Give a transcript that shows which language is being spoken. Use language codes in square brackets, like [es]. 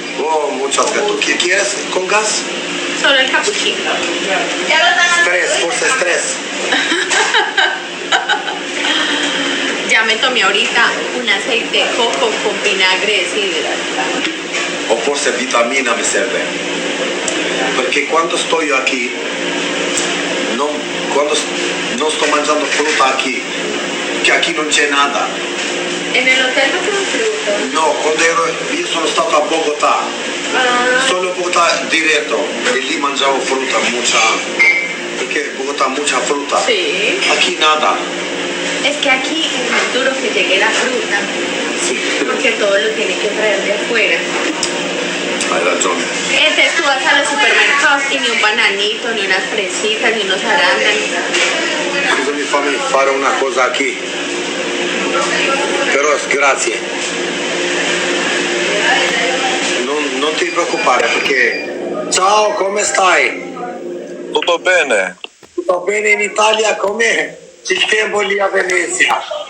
[es] Oh, muchas gracias. ¿Quieres con gas? Solo el capuchino. Ya lo están haciendo. [it] Stress, forse stress. [es] Ya me tomé ahorita un aceite de coco con vinagre de sidra. [it] O forse vitamina mi serve. Perché quando sto io qui, quando non sto mangiando frutta qui, che qui non c'è nada. [es] En el hotel no tengo fruta. [it] No, quando io sono stato a Bogotà, solo Bogotà diretto, e lì mangiavo frutta, perché Bogotà [es] mucha [it] frutta. [es] Sí. Aquí nada. Es que aquí es muy duro que llegue la fruta, porque todo lo tiene que traer de afuera. [it] Hai ragione. [es] Entonces tú vas a los supermercados y ni un bananito, ni unas fresitas, ni unos arándanos. [it] Scusami, fammi fare una cosa qui. Però grazie. Non ti preoccupare perché... Ciao, come stai? Tutto bene? Tutto bene in Italia? Com'è il tempo lì a Venezia?